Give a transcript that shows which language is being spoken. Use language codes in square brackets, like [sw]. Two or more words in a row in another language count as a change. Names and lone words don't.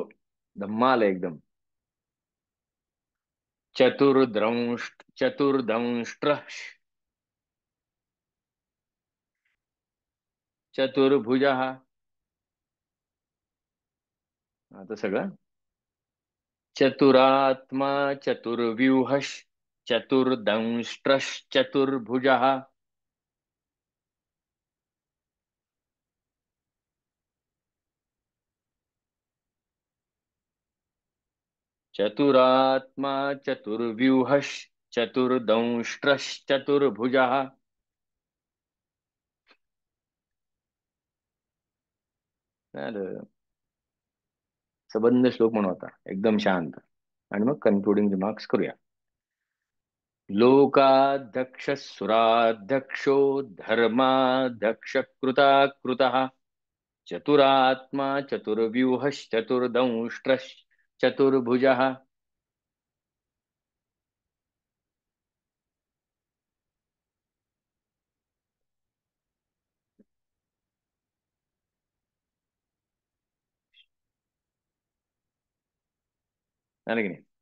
[mr] धम्माल आहे एकदम. चतुर्दंष्ट्र. चतुर्भुज. आता सगळं. [sa] चतुरात्मा चतुर्व्यूहश चतुर्दंष्ट्रश्चतुर्भुज. चतुरात्मा चतुर्व्यूहश चतुर्दंष्ट्रश्चतुर्भुज. [mr] झालं. सबंध श्लोक म्हणू आता एकदम शांत. आणि मग [en] concluding remarks [mr] करूया. [sa] लोकाध्यक्ष सुराध्यक्षो धर्माध्यक्ष कृता. चतुरात्मा चतुर्व्यूहश्चतुर्दंष्ट्रश्चतुर्भुज. [mr] झालं की नाही?